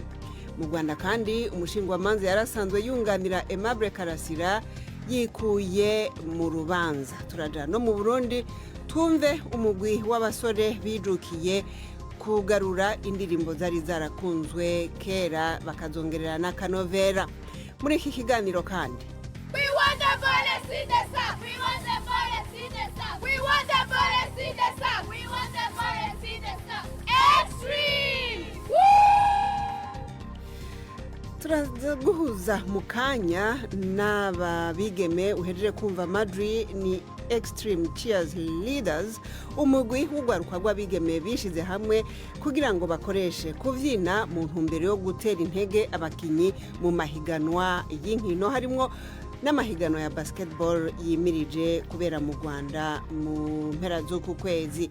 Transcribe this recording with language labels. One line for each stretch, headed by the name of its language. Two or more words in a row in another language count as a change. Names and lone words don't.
Rundi: Mu Rwanda kandi umushingwamanza yarasanzwe yunganira Aimable Karasira yikuye mu rubanza. Turaja no mu Burundi twumve umugwi w'abasore bijukiye kugarura indirimbo zari zarakunzwe kera bakazongerera n'akanovera. Muri iki kiganiro kandi
English: We want the violence in the South. We want the violence in the South. We want the violence in the South. We want the violence in the South. Extreme!
Rundi: turaza guhuza mu kanya n'aba bigeme uhejeje kumva Madri ni Extreme Cheers Leaders, umugwi w'ugwaruka rw'abigeme bishize hamwe kugira ngo bakoreshe kuvyina mu ntumbero yo gutera intege abakinyi mu mahiganwa y'inkino, harimwo n'amahiganwa ya basketball yimirije kubera mu Rwanda mu mpera z'uku kwezi.